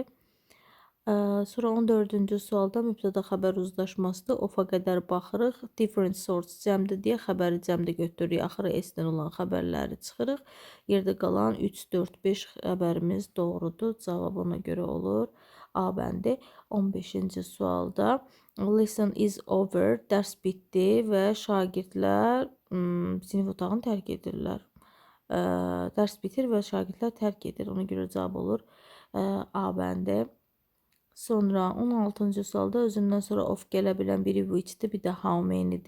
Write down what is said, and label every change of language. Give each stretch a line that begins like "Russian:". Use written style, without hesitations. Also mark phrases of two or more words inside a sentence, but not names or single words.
Azerbaijani: Sonra 14-cü sualda mübtəda xəbər uzlaşmasıdır. Ofa qədər baxırıq.
English: Different sorts
Azerbaijani: cəmdir deyə xəbəri cəmdə götürürük. Axırı S-dən olan xəbərləri çıxırıq. Yerdə qalan 3, 4, 5 xəbərimiz doğrudur. Cavab ona görə olur A bəndi. 15-ci sualda
English: lesson is over.
Azerbaijani: Dərs bitdi və şagirdlər sinif otağını tərk edirlər. Dərs bitir və şagirdlər tərk edir. Ona görə cavab olur A bəndi. Sonra 16-cı sualda özündən sonra of gələ bilən biri which'dir, bir də
English: how many'dir.